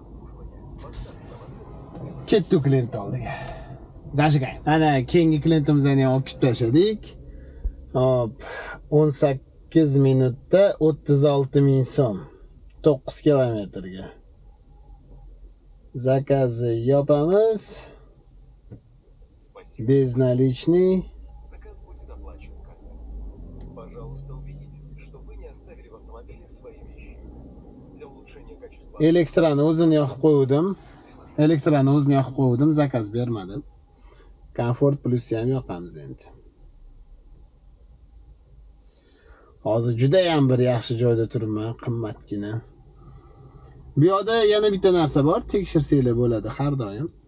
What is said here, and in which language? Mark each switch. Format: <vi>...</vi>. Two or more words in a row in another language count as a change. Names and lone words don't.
<uz>Ketdik klient oldiga. Zashigay. Ana keyingi klientimizni ham olib kelib tashladik. Hop, 18 minutda 36 ming so'm. 9 kilometrga. Zakazni yopamiz.</uz> <ru>Без наличный. Заказ будет оплачен. Пожалуйста, убедитесь, что вы не оставили в автомобиле свои вещи. Для улучшения качества.</ru> <uz>Elektrani o'zini yoqib qo'ydim. Zakaz bermadim. Comfort Plus ham yoqamiz endi. Hozir juda ham bir yaxshi joyda turibman, qimmatgina. Bu yoqda yana bitta narsa bor, tekshirsanglar bo'ladi har doim.</uz>